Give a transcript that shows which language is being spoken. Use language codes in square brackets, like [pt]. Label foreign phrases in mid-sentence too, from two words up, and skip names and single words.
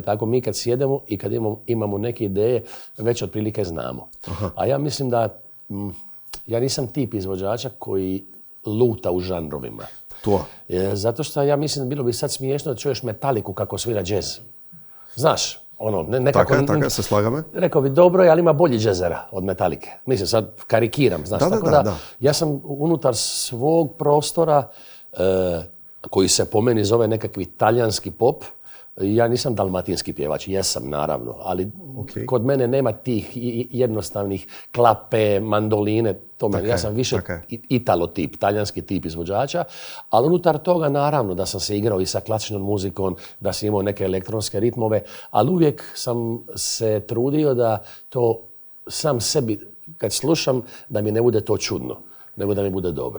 [hr] Tako mi kad sjedemo i kad imamo neke ideje, već otprilike znamo. A ja mislim da ja nisam tip izvođača koji luta u žanrovima. To. Zato što ja mislim da bilo bi sad smiješno da čuješ Metaliku kako svira džez. Znaš, nekako... [bg] Така, се слагаме. [hr] Rekao bi, dobro je, ali ima bolji džezera od Metalike. Mislim, sad karikiram, znaš. Tako da, ja sam unutar svog prostora, koji se po meni zove nekakvi talijanski pop, ja nisam dalmatinski pjevač, jesam naravno, ali kod mene nema tih jednostavnih klape, mandoline, ja sam više italo tip, talijanski tip izvođača, ali unutar toga naravno da sam se igrao i sa klasičnom muzikom, da sam imao neke elektronske ritmove, ali uvijek sam se trudio da to sam sebi, kad slušam, da mi ne bude to čudno, nego da mi bude dobro.